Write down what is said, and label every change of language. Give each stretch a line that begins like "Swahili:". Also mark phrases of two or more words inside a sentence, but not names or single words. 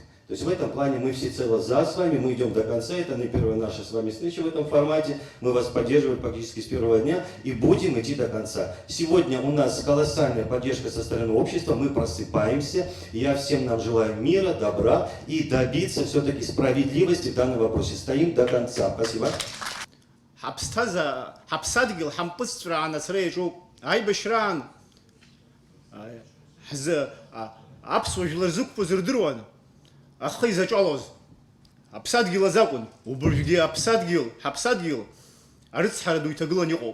Russian: То есть в этом плане мы всецело за с вами, мы идем до конца, это не первая наша с вами встреча в этом формате, мы вас поддерживаем практически с первого дня и будем идти до конца. Сегодня у нас колоссальная поддержка со стороны общества, мы просыпаемся, я всем нам желаю мира, добра и добиться все-таки справедливости в данном вопросе. Стоим до конца. Спасибо.
Abkhazian: Ахи зачалоз. Аԥсадгьыл азакәын, убыржәгьы ҳаԥсадгьыл арыцҳара ду иҭагылан иҟоуп.